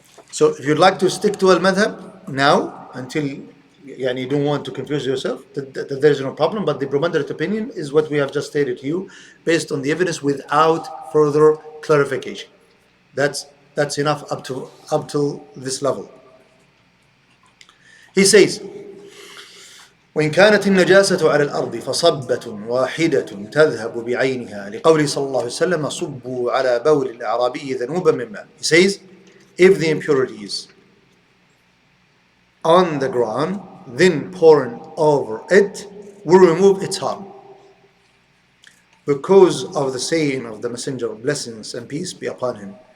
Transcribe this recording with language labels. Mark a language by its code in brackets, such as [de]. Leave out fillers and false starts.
[en] So if you'd like to stick to al-madhab now, until you don't want to confuse yourself, that there is no problem, but the preponderant opinion is what we have just stated to you, based on the evidence without further clarification. That's enough up to this level. He says, [ar] وإن كانت النجاسة على الأرض فصبة واحدة تذهب بعينها لقوله صلى الله عليه وسلم صبوا على بول الأعرابي ذنوبا من ماء. [en] He says, if the impurity is on the ground, then pouring over it will remove its harm, because of the saying of the Messenger, blessings and peace be upon him.